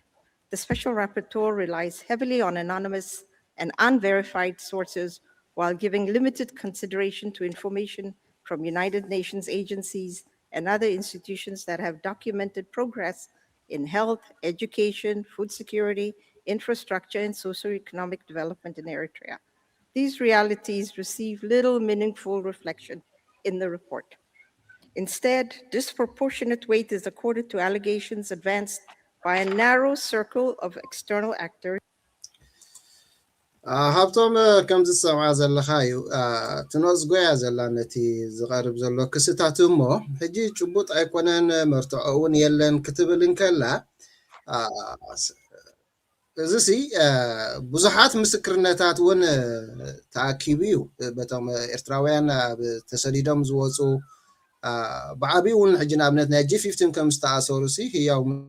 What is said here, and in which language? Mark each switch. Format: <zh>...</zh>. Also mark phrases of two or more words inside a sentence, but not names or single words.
<en>The Special Rapporteur relies heavily on anonymous and unverified sources while giving limited consideration to information from United Nations agencies and other institutions that have documented progress in health, education, food security, infrastructure, and socioeconomic development in Eritrea. These realities receive little meaningful reflection in the report. Instead, disproportionate weight is accorded to allegations advanced by a narrow circle of external actors.</en> <ti>ሃብቶም ከም ዝሰምዓ ዘለካ እዩ ትነዝጎ እያ ዘላ ነቲ ዝቐርብ ዘሎ ክስታት እሞ ሕጂ ጭቡጥ ኣይኮነን መርትዖ እውን የለን ክትብል እንከላ እዚ ብዙሓት ምስክርነታት እውን ተኣኪቡ እዩ በቶም ኤርትራውያን ኣብ ተሰዲዶም ዝወፁ ብዓብዪ እውን ሕጂ ንኣብነት ናይ G15 ከም ዝተኣሰሩ ህያው</ti>